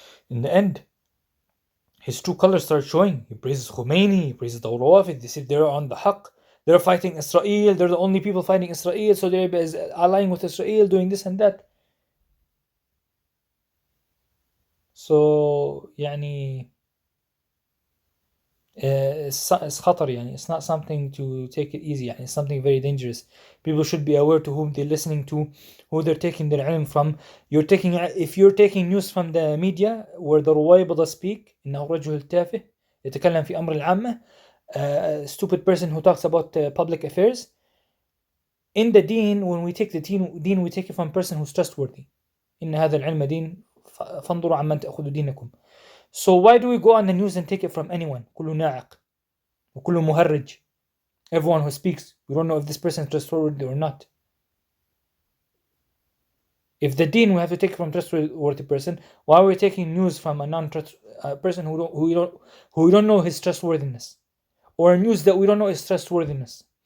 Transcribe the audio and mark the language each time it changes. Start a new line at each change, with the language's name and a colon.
English: In the end, his true colors start showing. He praises Khomeini, he praises the Rawafid. They say they're on the haqq. They're fighting Israel. They're the only people fighting Israel. Saudi Arabia is allying with Israel, doing this and that. So, يعني, it's
Arabic: خطر يعني.
English: It's not something to take it easy
Arabic: يعني.
English: It's something very dangerous. People should be aware to whom they're listening to, who they're taking their ilm from. If you're taking news from the media where the رويبضة speak,
Arabic: إنه رجل تافه يتكلم في أمر العامة,
English: a stupid person who talks about public affairs. In the deen, when we take the deen, we take it from a person who's trustworthy.
Arabic: إن هذا العلم دين فانظروا عمن تأخذوا دينكم.
English: So why do we go on the news and take it from anyone?
Arabic: كله ناعق وكله مهرج.
English: Everyone who speaks, we don't know if this person is trustworthy or not. If the deen, we have to take it from a trustworthy person. Why are we taking news from a non-trustworthy person who we don't know his trustworthiness, or news that we don't know his trustworthiness?